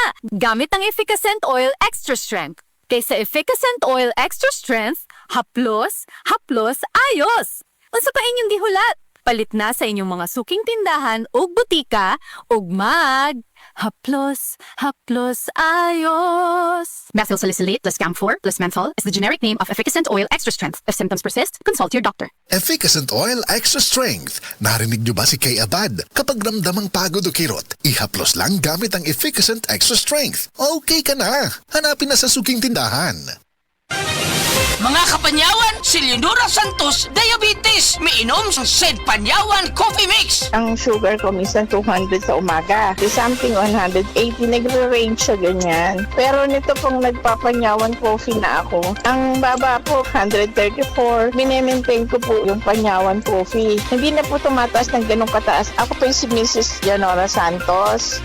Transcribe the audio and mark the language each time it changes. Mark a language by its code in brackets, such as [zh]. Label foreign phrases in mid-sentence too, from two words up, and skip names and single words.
[tl] Gamit ang Efficacent Oil Extra Strength. Kaysa Efficacent Oil Extra Strength, haplos, ayos! [ceb] Unsa pa inyong gihulat? Palit na sa inyong mga suking tindahan o butika ug haplos, ayos! [en] Methyl salicylate plus camphor plus menthol is the generic name of Efficacent Oil Extra Strength. If symptoms persist, consult your doctor. Efficacent Oil Extra Strength. [tl] Narinig niyo ba si Kay Abad? Kapag ramdamang pagod o kirot, ihaplos lang gamit ang Efficacent Extra Strength. Okay ka na. Hanapin na sa suking tindahan. Mga kapanyawan, si Leonora Santos, diabetes. Miinom sa Sed Panyawan Coffee Mix. Ang sugar ko minsan 200 sa umaga. [en] So something [tl] 180, nagre-range siya ganyan. Pero nito pong nagpapanyawan coffee na ako, ang baba po 134. Minemaintain ko po yung panyawan coffee. Hindi na po tumataas ng ganong kataas. Ako po yung si Mrs. Leonora Santos.